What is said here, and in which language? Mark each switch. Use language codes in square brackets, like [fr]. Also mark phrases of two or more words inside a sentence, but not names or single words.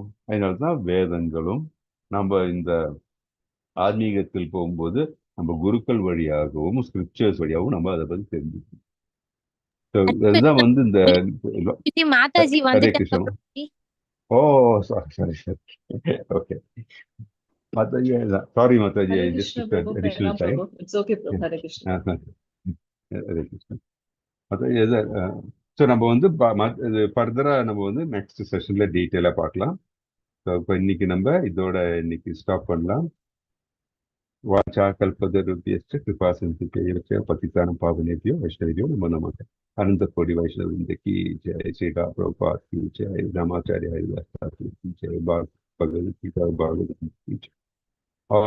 [ta] அதனால்தான் வேதங்களும் நம்ம இந்த ஆன்மீகத்தில் போகும்போது நம்ம குருக்கள் வழியாகவும் ஸ்கிரிப்சர்ஸ் வழியாகவும் நம்ம அதை பத்தி தெரிஞ்சுக்கணும். அதுதான் வந்து இந்த மாதாஜி ஹரே வந்துட்டாங்க கிருஷ்ணன். பிரபுஜி. [en] oh sorry okay Mataji, sorry Mataji, ஐ Hare ஜஸ்ட் Krishna, டுக் Prabhu. அடிஷனல் Pranam, டைம். Prabhu. It's okay, Prabhu. Hare Krishna. [ta] ஹரே கிருஷ்ணன் மாதாஜி. ஸோ நம்ம வந்து ஃபர்தரா நம்ம வந்து [en] next session-la [ta] டீட்டெயிலா பார்க்கலாம். ஸோ இப்போ இன்னைக்கு நம்ம இதோட இன்னைக்கு ஸ்டாப் பண்ணலாம். [sa] वाचा कल्पतरुभ्यश्च कृपा सिंधुभ्यश्च पतितानां पावनेभ्यो वैष्णवेभ्यो नमो नमः। [hi] अनंत कोटि वैष्णव वृंद की जय, श्री प्रभुपाद की जय, रामाचार्य हरिदास की जय, भगवद गीता भागवत की जय। और